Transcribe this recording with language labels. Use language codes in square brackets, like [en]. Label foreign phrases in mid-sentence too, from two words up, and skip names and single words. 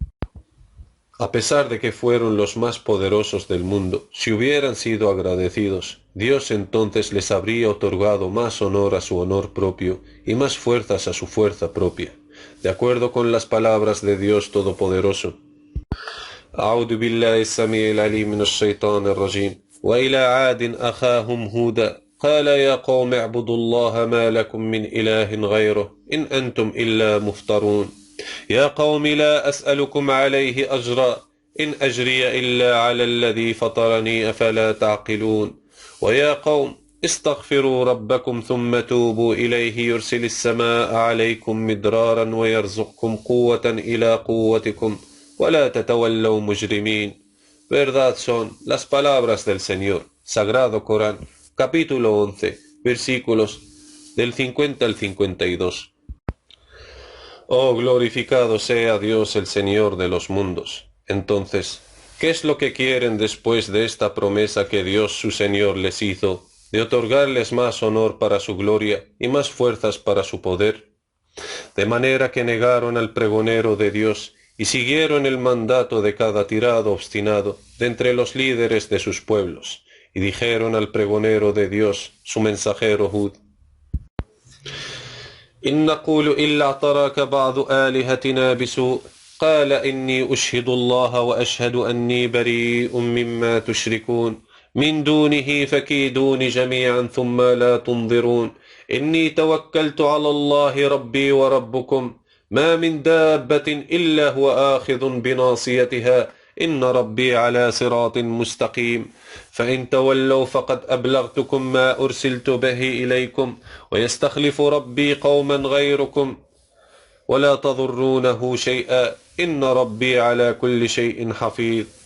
[es] a pesar de que fueron los más poderosos del mundo, si hubieran sido agradecidos, Dios entonces les habría otorgado más honor a su honor propio y más fuerzas a su fuerza propia, de acuerdo con las palabras de Dios Todopoderoso. [ar] أعوذ بالله السميع العليم من الشيطان الرجيم وإلى عاد أخاهم هودا قال يا قوم اعبدوا الله ما لكم من إله غيره إن أنتم إلا مفترون يا قوم لا أسألكم عليه أجرا إن أجري إلا على الذي فطرني أفلا تعقلون ويا قوم استغفروا ربكم ثم توبوا إليه يرسل السماء عليكم مدرارا ويرزقكم قوة إلى قوتكم ولا تتولوا مجرمين. [es] Verdad son las palabras del Señor. Sagrado Corán, capítulo 11, versículos del 50 al 52. Oh, glorificado sea Dios el Señor de los mundos. Entonces, ¿qué es lo que quieren después de esta promesa que Dios su Señor les hizo, de otorgarles más honor para su gloria y más fuerzas para su poder? De manera que negaron al pregonero de Dios y siguieron el mandato de cada tirado obstinado de entre los líderes de sus pueblos, y dijeron al pregonero de Dios, su mensajero Hud: [ar] إن نقول إلا اعتراك بعض آلهتنا بسوء قال إني أشهد الله وأشهد أني بريء مما تشركون من دونه فكيدون جميعا ثم لا تنظرون إني توكلت على الله ربي وربكم ما من دابة إلا هو آخذ بناصيتها إن ربي على صراط مستقيم فإن تولوا فقد أبلغتكم ما أرسلت به إليكم ويستخلف ربي قوما غيركم ولا تضرونه شيئا إن ربي على كل شيء حفيظ.